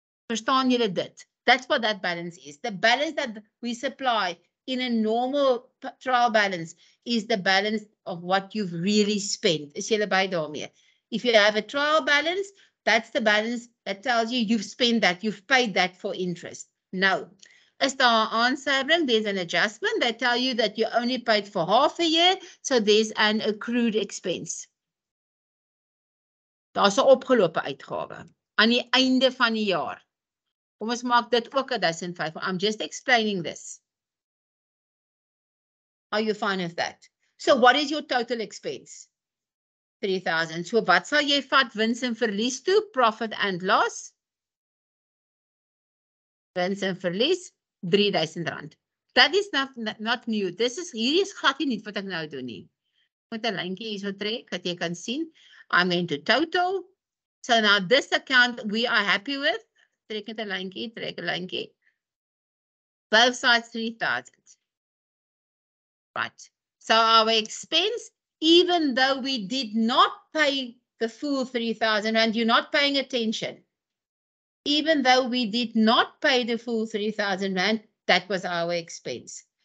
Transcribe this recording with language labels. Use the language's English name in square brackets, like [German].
[Afrikaans] Verstaan julle dit? [English] That's what that balance is. The balance that we supply in a normal trial balance is the balance of what you've really spent. [Afrikaans] Is julle by daarmee? [English] If you have a trial balance, that's the balance that tells you you've spent that, you've paid that for interest. No. [Afrikaans] As daar 'n aansuivering, [English] there's an adjustment. They tell you that you only paid for half a year, so there's an accrued expense. [Afrikaans] Daar's 'n opgelope uitgawe aan die einde van die jaar. Kom ons maak dit ook 1,500. [English] I'm just explaining this. Are you fine with that? So what is your total expense? 3,000. [Afrikaans] So wat sal jy vat wins en verlies toe? [English] Profit and loss. [Afrikaans] Wins en verlies, R3,000. [English] That is not new. [Afrikaans] Hier is glad nie wat ek nou doen nie. Met 'n lyntjie hier so trek, dat jy kan sien. [English] I'm going to total. So now this account we are happy with. [Afrikaans] Trek met 'n lyntjie, trek 'n lyntjie. [English] Both sides 3,000. Right. So our expense, even though we did not pay the full 3,000 and you're not paying attention, even though we did not pay the full 3,000 rand, that was our expense.